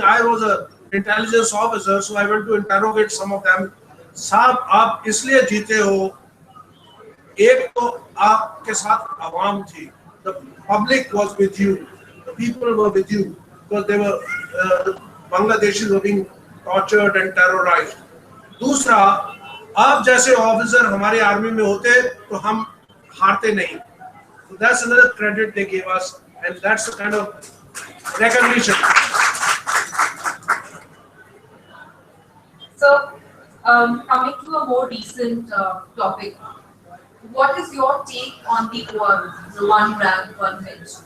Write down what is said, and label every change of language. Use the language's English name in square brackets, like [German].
[English] I was an intelligence officer, so I went to interrogate some of them. [Hindi] साहब आप इसलिए जीते हो, एक तो आपके साथ आवाम थी, [English] the public was with you, the people were with you, because they were Bangladeshis were being tortured and terrorized. [Hindi] दूसरा, आप जैसे ऑफिसर हमारे आर्मी में होते तो हम हारते नहीं. [English] So that's another credit they gave us, and that's the kind of recognition. So, coming to a more recent topic, what is your take on the one rank, one bench?